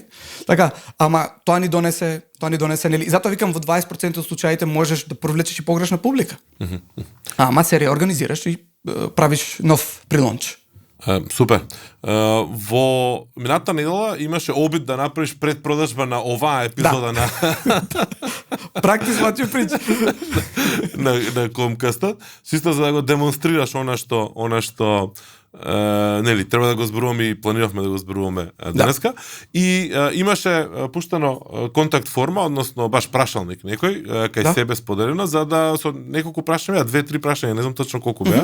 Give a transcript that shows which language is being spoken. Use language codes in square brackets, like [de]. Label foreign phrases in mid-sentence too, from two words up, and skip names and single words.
[mk] Така, ама тоа ни донесе, нели, и затоа викам во 20% од случаите можеш да привлечеш и погрешна публика. Ама се реорганизираш и правиш нов прилонч. Супер. Во минатата недела имаше обид да направиш предпродажба на оваа епизода на [en] Practice what you preach. [mk] на Комкастот, чисто за да го демонстрираш она што нели треба да го зборуваме и планиравме да го зборуваме денеска. И имаше пуштено контакт форма, односно баш прашалник некој кај себе споделено за да со неколку прашања, 2-3 прашања, не знам точно колку беа.